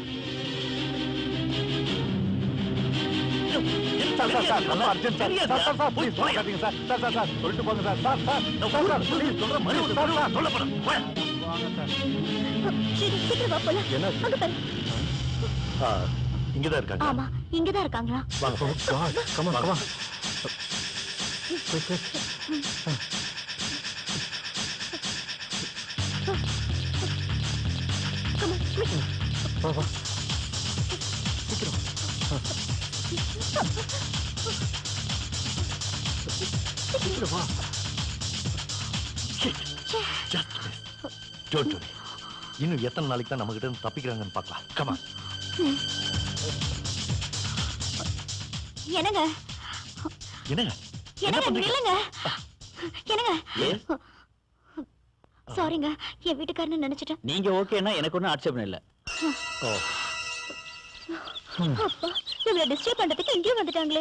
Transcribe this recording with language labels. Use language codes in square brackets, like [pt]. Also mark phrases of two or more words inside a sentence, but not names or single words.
[ta] சீக்கிரம் வா போலாம். என்னாச்சு? அங்க பாரு. இங்கதான் இருக்காங்க. ஆமா, இங்கதான் இருக்காங்களா? [en] Oh God, come on, come on. Quick, quick. [ta] வா, வா. சீக்கிரம். சீக்கிரம் வா. [en] Don't worry. [ta] இன்னும் எத்தனை நாளைக்கு தான் நம்ம கிட்ட இருந்து தப்பிக்கிறாங்கன்னு பார்க்கலாம். [en] Come on. [ta] என்னங்க என்னங்க? என்னங்க நில்லுங்க. என்னங்க? சாரிங்க, என் வீட்டுக்காரன்னு நினைச்சிட்டேன். நீங்க ஓகேன்னா எனக்கு ஒன்றும் ஆட்சேபம் இல்லை. அப்பா, இவளை டிஸ்டர்ப் பண்றதுக்கு இங்கேயும் வந்துட்டாங்களே.